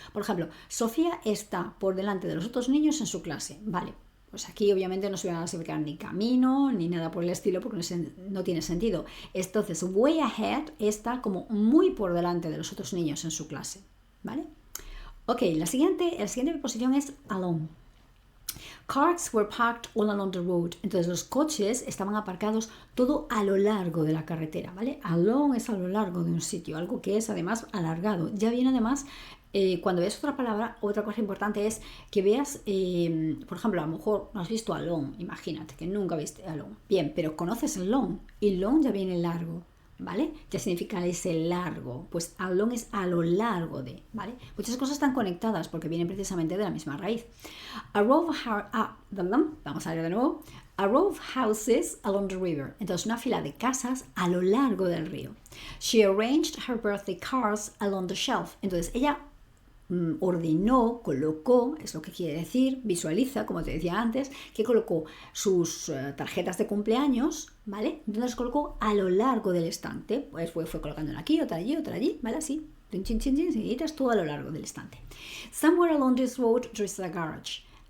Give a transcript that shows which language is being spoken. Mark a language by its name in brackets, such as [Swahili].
[Spanish] Por ejemplo, Sofía está por delante de los otros niños en su clase. Vale, pues aquí obviamente no se van a explicar ni camino ni nada por el estilo porque no tiene sentido. Entonces, way ahead está como muy por delante de los otros niños en su clase. ¿Vale? Ok, la siguiente preposición es along. [English] Cars were parked all along the road. [Spanish] Entonces los coches estaban aparcados todo a lo largo de la carretera, ¿vale? Along es a lo largo de un sitio, algo que es además alargado. Ya viene además, cuando ves otra palabra, otra cosa importante es que veas, por ejemplo, a lo mejor no has visto along, imagínate que nunca viste along. Bien, pero conoces long y long ya viene largo. ¿Vale? Ya significa ese largo, pues along es a lo largo de, ¿vale? Muchas cosas están conectadas porque vienen precisamente de la misma raíz. Vamos a ver de nuevo. [English] A row of houses along the river. [Spanish] Entonces, una fila de casas a lo largo del río. [English] She arranged her birthday cards along the shelf. [Spanish] Entonces, ella ordenó, colocó, es lo que quiere decir, visualiza, como te decía antes, que colocó sus tarjetas de cumpleaños, ¿vale? Entonces colocó a lo largo del estante, pues fue colocándola aquí, otra allí, ¿vale? Así, seguiditas, todo a lo largo del estante. [English] Somewhere along this road there is a garage.